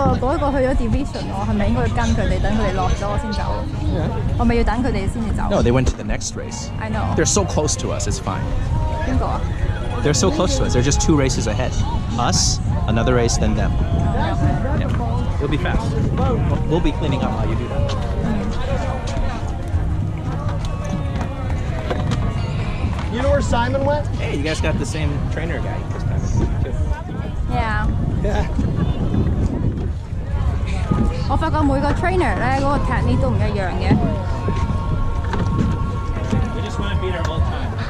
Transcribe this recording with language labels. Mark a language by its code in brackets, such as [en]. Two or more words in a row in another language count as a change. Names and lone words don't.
[yue] 嗰個去咗 division，我係咪應該要跟佢哋，等佢哋落咗我先走？我咪要等佢哋先至走 [en] No, they went to the next race. I know. They're so close to us. It's fine. [yue] 邊個啊？ [en] They're so close to us. They're just 2 races ahead. Us, another race, then them. Yeah. It'll be fast. We'll be cleaning up while you do that. You know where Simon went? Hey, you guys got the same trainer guy this time. Too. Yeah. Yeah. [yue] 我發覺每個 trainer 咧嗰個 technique 都唔一樣嘅。 [en] We just want to beat our old time.